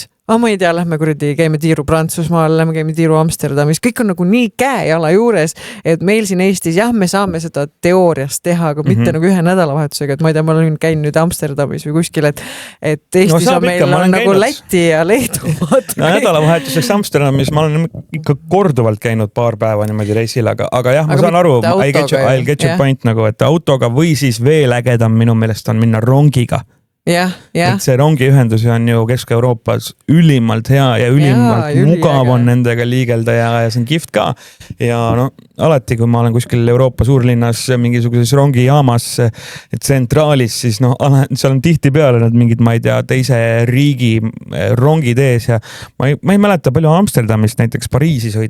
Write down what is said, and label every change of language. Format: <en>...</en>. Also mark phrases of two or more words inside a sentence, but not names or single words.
<et>Ma ei tea, lähme kuradi, käime tiiru Prantsusmaal, lähme käime tiiru Amsterdamis, kõik on nagu nii käe-jala juures, et meil siin Eestis, jah, me saame seda teooriast teha, aga mitte nagu 1 nädalavahetusega, et ma ei tea, ma olen käinud nüüd Amsterdamis või kuskil, et Eestis on meil on nagu Läti ja Leedu. Nädalavahetuseks Amsterdamis ma olen ikka korduvalt käinud 2 päeva niimoodi reisil, aga jah, ma saan aru,</et> <en>I'll get your point</en> <et>nagu, et autoga või siis veel ägedam minu meelest on minna rongiga. Et see rongiühendus on ju Kesk-Euroopas ülimalt hea ja ülimalt mugav on nendega liigelda ja see on kihvt ka. Ja no alati, kui ma olen kuskil Euroopa suurlinnas mingisuguses rongijaamas tsentraalis, siis no seal on tihti peale need mingid, ma ei tea, teise riigi rongid ees ja ma ei mäleta palju Amsterdamist näiteks Pariisi sõidab.</et>